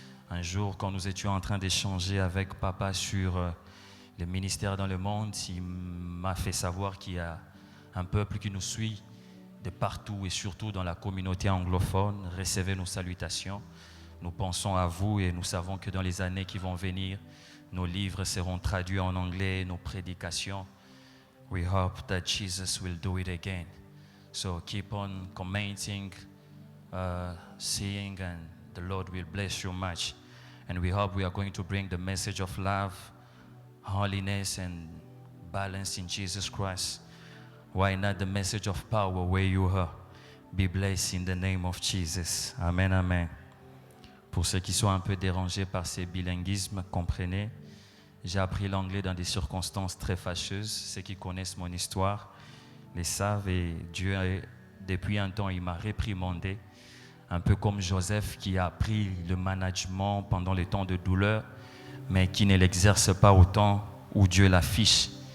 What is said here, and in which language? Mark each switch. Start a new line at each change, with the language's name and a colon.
French: Un jour, quand nous étions en train d'échanger avec papa sur les ministères dans le monde, il m'a fait savoir qu'il y a un peuple qui nous suit de partout et surtout dans la communauté anglophone. Recevez nos salutations. Nous pensons à vous et nous savons que dans les années qui vont venir, nos livres seront traduits en anglais, nos prédications.
English: We hope that Jesus will do it again. So keep on commenting, seeing, and the Lord will bless you much. And we hope we are going to bring the message of love, holiness, and balance in Jesus Christ. Why not the message of power where you are? Be blessed in the name of Jesus. Amen, amen.
French: Pour ceux qui sont un peu dérangés par ces bilinguismes, comprenez, j'ai appris l'anglais dans des circonstances très fâcheuses. Ceux qui connaissent mon histoire les savent, et Dieu, depuis un temps, il m'a réprimandé, un peu comme Joseph qui a appris le management pendant les temps de douleur, mais qui ne l'exerce pas au temps où Dieu l'affiche.